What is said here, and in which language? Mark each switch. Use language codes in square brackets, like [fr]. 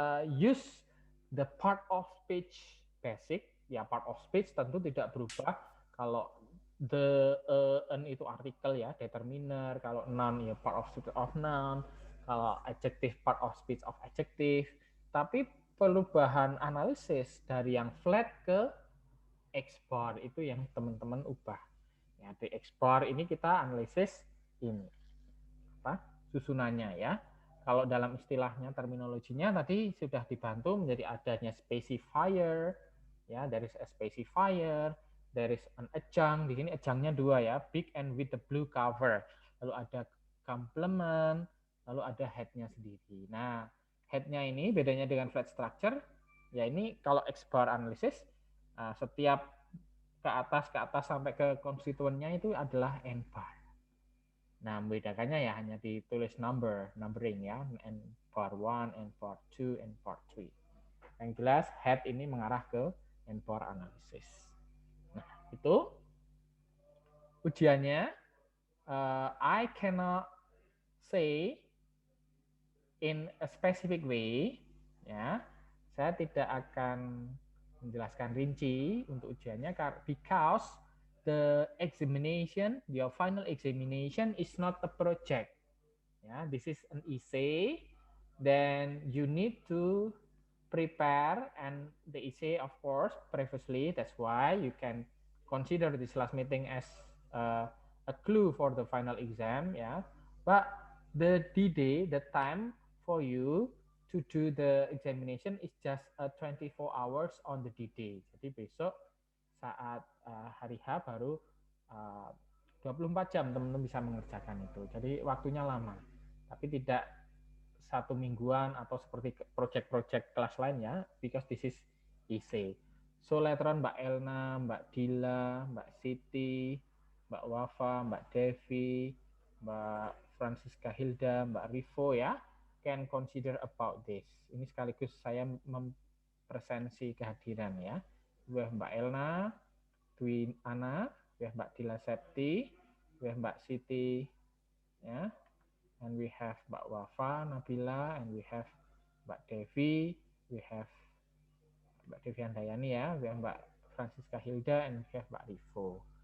[en] Use the part of speech basic. [id] Ya, part of speech tentu tidak berubah. Kalau the an itu artikel, ya, determiner. Kalau noun, ya part of speech of noun. Kalau adjective, part of speech of adjective. Tapi perubahan analisis dari yang flat ke X bar itu yang teman-teman ubah. Ya, di X bar ini kita analisis ini apa susunannya, ya. Kalau dalam istilahnya, terminologinya tadi sudah dibantu menjadi adanya specifier, ya, dari specifier, [en] there is an adjunct. Di sini adjunctnya 2 ya, big and with the blue cover. [id] Lalu ada complement, lalu ada head-nya sendiri. Nah, head-nya ini bedanya dengan flat structure, ya ini kalau X-bar analysis, setiap ke atas sampai ke konstituennya itu adalah N-bar. Nah, membedakannya ya hanya ditulis numbering ya, N-bar 1, N-bar 2, N-bar 3. Yang jelas head ini mengarah ke N-bar analysis. Nah, itu ujiannya. [en] I cannot say in a specific way, ya. [id] Saya tidak akan menjelaskan rinci untuk ujiannya because the examination, your final examination is not a project. [en] Ya, this is an essay. Then you need to prepare, and the essay, of course, previously. That's why you can consider this last meeting as a clue for the final exam. Yeah, but the D-Day, the time for you to do the examination is just 24 hours on the D-Day. [id] Jadi besok saat hari H baru 24 jam teman-teman bisa mengerjakan itu. Jadi waktunya lama, tapi tidak 1 mingguan atau seperti project-project kelas lainnya, because this is essay. [en] So later on Mbak Elna, Mbak Dila, Mbak Siti, Mbak Wafa, Mbak Devi, Mbak Francisca Hilda, Mbak Rivo ya, can consider about this. [id] Ini sekaligus saya mempresensi kehadiran ya. [en] We have Mbak Elna, Dwi Ana, we have Mbak Dila Septi, we have Mbak Siti ya, and we have Mbak Wafa, Nabila, and we have Mbak Devi, we have Mbak Devi Handayani ya, we have Mbak Francisca Hilda, and we have Mbak Rivo.